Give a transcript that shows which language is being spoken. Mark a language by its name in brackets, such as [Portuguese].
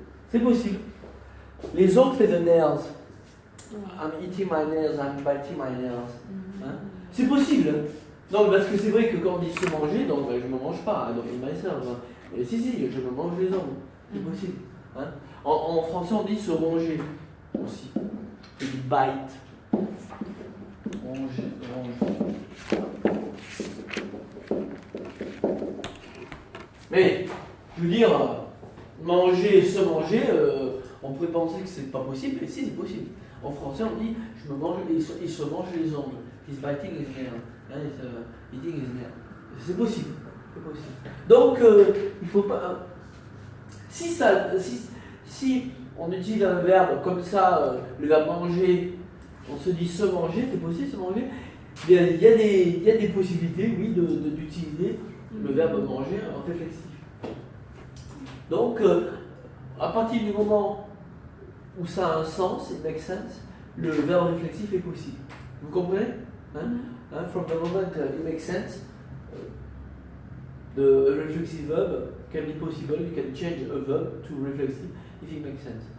[French] C'est possible. Les autres, c'est [English] the nails. I'm eating my nails, I'm biting my nails. [French] Hein? C'est possible. Non, parce que c'est vrai que quand on dit se manger, donc je ne me mange pas, donc il myself. Mais si, je me mange les ongles. C'est possible. Hein? En français, on dit se manger aussi. C'est du bite. Manger. Mais, je veux dire, manger, se manger, on pourrait penser que c'est pas possible, mais si, c'est possible. En français, on dit il se mange les ongles. [English] He's biting his nail. Eating his nail. [French] C'est possible. Donc, il faut pas. Si on utilise un verbe comme ça, le verbe manger, on se dit se manger, c'est possible se manger. Il y a des possibilités, oui, d'utiliser le verbe manger en réflexif. Donc, à partir du moment où ça a un sens, [English] it makes sense, [French] le verbe réflexif est possible. Vous comprenez? [English] From the moment it makes sense, the reflexive verb can be possible. You can change a verb to reflexive if it makes sense.